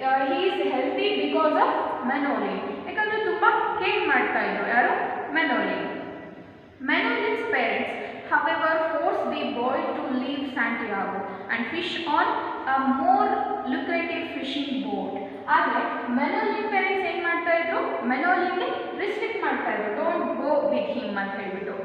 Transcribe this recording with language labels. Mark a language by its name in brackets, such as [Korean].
[English] He is healthy because of Manoli. [Kannada] ಯಾಕಂದರೆ ತುಂಬ care ಮಾಡ್ತಾ ಇದ್ರು ಯಾರು? Manoli. [English] Manoli's parents, however, forced the boy to leave Santiago and fish on a more lucrative fishing boat. [Kannada] ಆದರೆ Manoli parents ಏನು ಮಾಡ್ತಾ ಇದ್ರು? Manoliಗೆ ರಿಸ್ಟ್ರಿಕ್ಟ್ ಮಾಡ್ತಾ ಇದ್ರು, [English] don't go with him [Kannada] ಅಂತ ಹೇಳ್ಬಿಟ್ಟು.